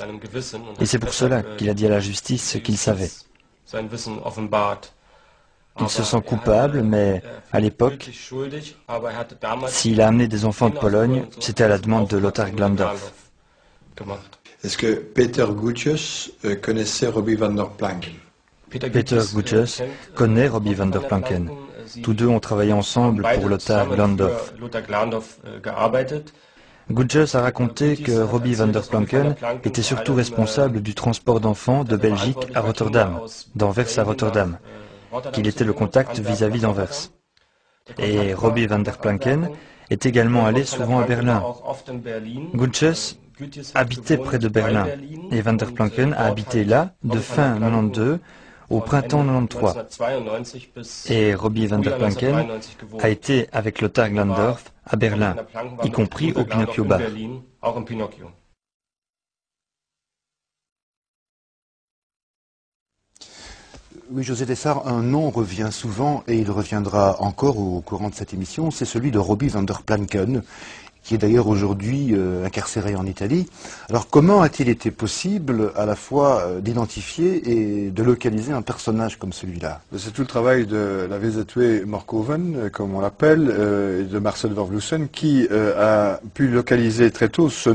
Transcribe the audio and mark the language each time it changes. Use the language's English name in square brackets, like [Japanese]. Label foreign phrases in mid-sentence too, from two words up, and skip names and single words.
[French] Et c'est pour cela qu'il a dit à la justice ce qu'il savait. Il se sent coupable, mais à l'époque, s'il a amené des enfants de Pologne, c'était à la demande de Lothar Glandorf. Est-ce que Peter Gutjes connaissait Robbie van der Planken? Peter Gutjes connaît Robbie van der Planken. Tous deux ont travaillé ensemble pour Lothar Glandorf. Gutjes a raconté que Robbie van der Planken était surtout responsable du transport d'enfants de Belgique à Rotterdam, d'Anvers à Rotterdam, qu'il était le contact vis-à-vis d'Anvers. Et Robbie van der Planken est également allé souvent à Berlin. Gutjes habitait près de Berlin et van der Planken a habité là de fin 92 au printemps 93. Et Robbie van der Planken a été avec Lothar Glandorf à Berlin, y compris au Pinocchio Bar. Oui, José Dessart, un nom revient souvent et il reviendra encore au courant de cette émission, c'est celui de Robbie van der Planken, qui est d'ailleurs aujourd'hui incarcéré en Italie. Alors comment a-t-il été possible à la fois d'identifier et de localiser un personnage comme celui-là? C'est tout le travail de la VZW Morkoven, comme on l'appelle, et de Marcel Vervloesen, qui a pu localiser très tôt ce